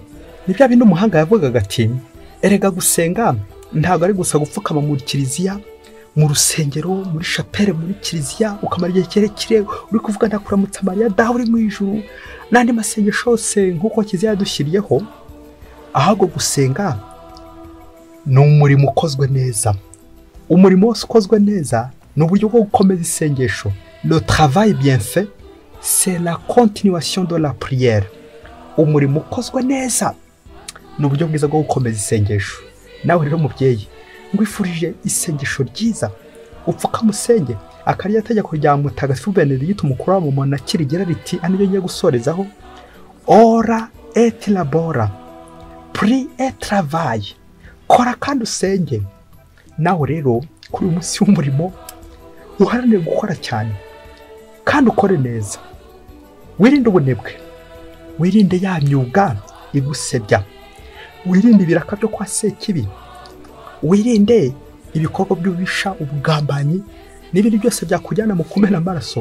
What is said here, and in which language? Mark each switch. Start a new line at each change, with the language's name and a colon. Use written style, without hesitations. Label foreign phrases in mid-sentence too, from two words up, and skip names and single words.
Kinyarwanda: Ni bya bintu umuhanga yavugaga ati, erega gusenga ntabwo ari gusa gupfukama mu kiliziya, mu rusengero, muri chapelle, muri kiliziya ukamara igihe kirekire uri kuvuga ndakuramutsa Mariya dawe uri mu ijuru n'andi masengesho yose nk'uko kiliziya yadushyiriyeho. Ahubwo gusenga ni umurimo ukozwe neza. Umurimo wose ukozwe neza ni uburyo bwo gukomeza isengesho.
French: Le travail bien fait, c'est la continuation de la prière.
Kinyarwanda: Umurimo ukozwe neza ni uburyo bwiza bwo gukomeza isengesho. Nawe rero mubyeyi, ngwifurije isengesho ryiza, upfuka musenge. Akariya tegeko rya Mutagatifu Benedicte umukuru wa monakiri rigira riti, anibyo ngiye gusorezaho,
Latin: ora et labora,
French: prie et travaille.
Kinyarwanda: Kora kandi usenge. Nawe rero kuri uyu munsi w'umurimo uharanire gukora cyane kandi ukore neza. Wirinde ubunebwe, wirinde ya myuga igusebya, wirinde ibiraka byo kwa sekibi, wirinde ibikorwa by'ubisha, ubugambanyi n'ibindi byose byakujyana mu kumena amaraso.